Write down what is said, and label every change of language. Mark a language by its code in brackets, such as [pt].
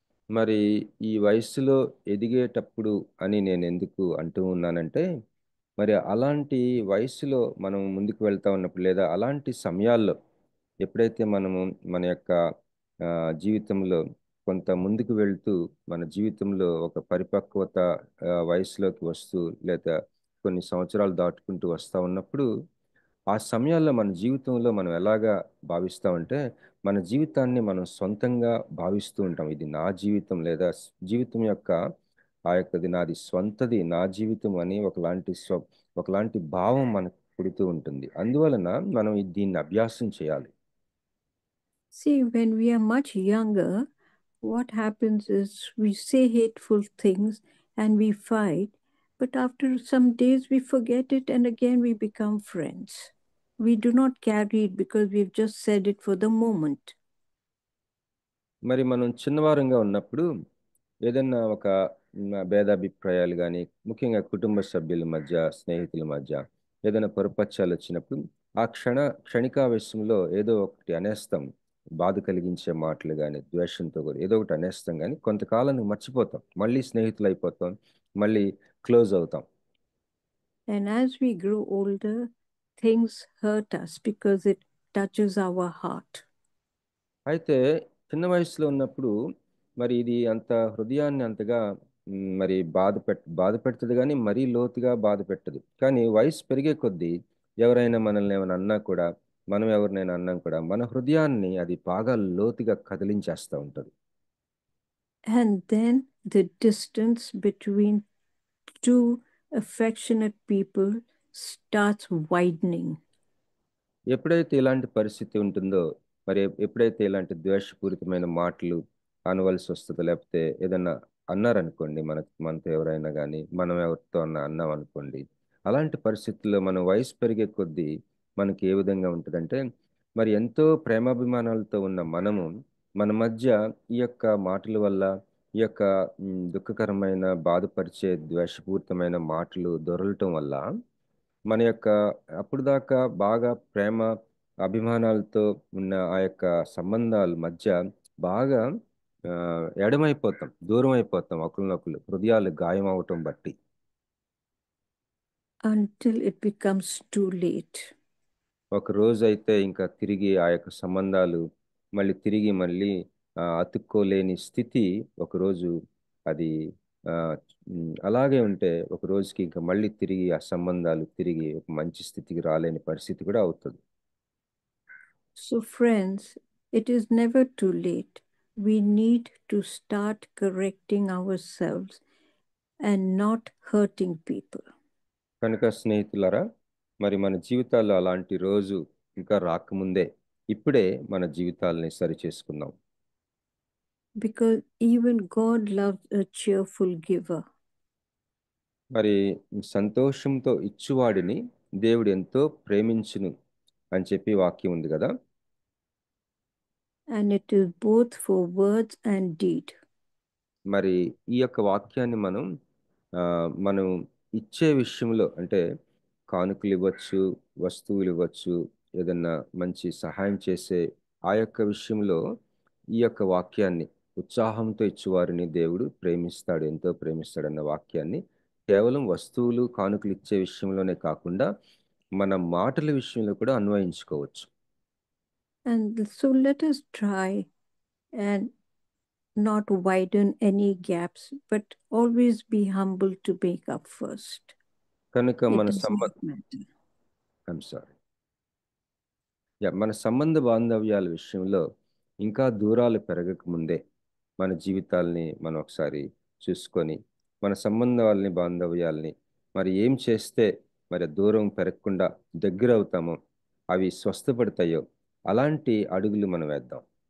[te] మరి ఈ వయసులో ఎదిగేటప్పుడు అని నేను ఎందుకు అంటూ ఉన్నానంటే, మరి అలాంటి వయసులో మనం ముందుకు వెళ్తా ఉన్నప్పుడు, లేదా అలాంటి సమయాల్లో ఎప్పుడైతే మనము మన యొక్క జీవితంలో కొంత ముందుకు వెళ్తూ, మన జీవితంలో ఒక పరిపక్వత వయసులోకి వస్తూ, లేదా కొన్ని సంవత్సరాలు దాటుకుంటూ వస్తూ ఉన్నప్పుడు, ఆ సమయాల్లో మన జీవితంలో మనం ఎలాగా భావిస్తామంటే, మన జీవితాన్ని మనం సొంతంగా భావిస్తూ ఉంటాం. ఇది నా జీవితం, లేదా జీవితం యొక్క నాది స్వంతది, నా జీవితం అని ఒకలాంటి భావం మనకు పుడుతూ ఉంటుంది. అందువలన మనం దీన్ని అభ్యాసం చేయాలి. [en] See, when we are much younger, what happens is we say hateful things and we fight, but after some days we forget it and again we become friends. We do not carry it because we've just said it for the moment. [te] మరి మనం చిన్నవారంగా ఉన్నప్పుడు ఏదన్నా ఒక భేదాభిప్రాయాలు కానీ, ముఖ్యంగా కుటుంబ సభ్యుల మధ్య, స్నేహితుల మధ్య ఏదైనా పొరపచ్చాలు వచ్చినప్పుడు ఆ క్షణికావేశంలో ఏదో ఒకటి అనేస్తాం. బాధ కలిగించే మాటలు కానీ, ద్వేషంతో కూడా ఏదో ఒకటి అనేస్తాం, కానీ కొంతకాలానికి మర్చిపోతాం. మళ్ళీ స్నేహితులు అయిపోతాం, మళ్ళీ క్లోజ్ అవుతాం. [en] And as we grow older, things hurt us because it touches our heart. [te] అయితే చిన్న వయసులో ఉన్నప్పుడు మరి ఇది అంత హృదయాన్ని అంతగా మరి బాధ పెడుతుంది, కానీ మరీ లోతుగా బాధ పెట్టదు. కానీ వయసు పెరిగే కొద్దీ ఎవరైనా మనల్ని ఏమైనా అన్నా కూడా, మనం ఎవరినైనా అన్నా కూడా మన హృదయాన్ని అది బాగా లోతుగా కదిలించేస్తూ ఉంటుంది. [en] And then the distance between two affectionate people starts widening. [te] ఎప్పుడైతే ఇలాంటి పరిస్థితి ఉంటుందో, మరి ఎప్పుడైతే ఇలాంటి ద్వేషపూరితమైన మాటలు అనవలసి వస్తుందో, లేకపోతే ఏదన్నా అన్నారనుకోండి, మనతో ఎవరైనా కానీ, మనం ఎవరితో అన్నాం అనుకోండి, అలాంటి పరిస్థితుల్లో మనం వయసు పెరిగే కొద్దీ మనకి ఏ విధంగా ఉంటుందంటే, మరి ఎంతో ప్రేమాభిమానాలతో ఉన్న మనము మన మధ్య ఈ యొక్క మాటల వల్ల, ఈ యొక్క దుఃఖకరమైన, బాధపరిచే, ద్వేషపూరితమైన మాటలు దొరలటం వల్ల మన యొక్క అప్పుడు దాకా బాగా ప్రేమ అభిమానాలతో ఉన్న ఆ యొక్క సంబంధాల మధ్య బాగా ఎడమైపోతాం, దూరం అయిపోతాం ఒకరినొకరు, హృదయాలు గాయం అవటం బట్టి. [en] Until it becomes too late. [te] ఒక రోజు అయితే ఇంకా తిరిగి ఆ యొక్క సంబంధాలు మళ్ళీ అతుక్కోలేని స్థితి ఒకరోజు అది అలాగే ఉంటే, ఒక రోజుకి ఇంకా మళ్ళీ తిరిగి ఆ సంబంధాలు తిరిగి ఒక మంచి స్థితికి రాలేని పరిస్థితి కూడా అవుతుంది. [en] So friends, it is never too late. We need to start correcting ourselves and not hurting people. [te] కనుక స్నేహితులారా, మరి మన జీవితాల్లో అలాంటి రోజు ఇంకా రాకముందే ఇప్పుడే మన జీవితాలని సరి చేసుకుందాం. [en] Because even God loves a cheerful giver. [te] మరి సంతోషంతో ఇచ్చువాడిని దేవుడు ఎంతో ప్రేమించును అని చెప్పి వాక్యం ఉంది కదా. [en] And it is both for words and deed. [te] మరి ఈ యొక్క వాక్యాన్ని మనం ఇచ్చే విషయంలో, అంటే కానుకలు ఇవ్వచ్చు, వస్తువులు ఇవ్వచ్చు, ఏదన్నా మంచి సహాయం చేసే ఆ యొక్క విషయంలో ఈ యొక్క వాక్యాన్ని ఉత్సాహంతో ఇచ్చేవారిని దేవుడు ప్రేమిస్తాడు, ఎంతో ప్రేమిస్తాడన్న వాక్యాన్ని కేవలం వస్తువులు కానుకలు ఇచ్చే విషయంలోనే కాకుండా మన మాటల విషయంలో కూడా అన్వయించుకోవచ్చు. [en] And so let us try and not widen any gaps, but always be humble to make up first. [te] కనుక [en] It [te] మన [en] does not matter. [te] మన సంబంధ బాంధవ్యాల విషయంలో ఇంకా దూరాలు పెరగక ముందే మన జీవితాల్ని మనం ఒకసారి చూసుకొని మన సంబంధాలని బాంధవ్యాల్ని మరి ఏం చేస్తే మరి దూరం పెరగకుండా దగ్గర అవుతామో, అవి స్వస్థపడతాయో అలాంటి అడుగులు మనం వేద్దాం.